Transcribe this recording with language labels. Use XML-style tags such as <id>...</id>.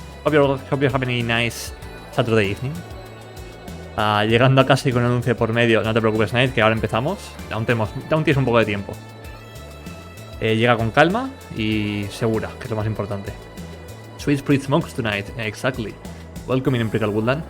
<en>Hope you're having a nice Saturday evening.</en> <es>Llegando a casa y con un anuncio por medio, no te preocupes, Night, que ahora empezamos. Aún tienes un poco de tiempo. Llega con calma y segura, que es lo más importante.</es> <en>Sweet Spirit Smokes tonight, exactly. Welcome in Imperial Woodland.</en>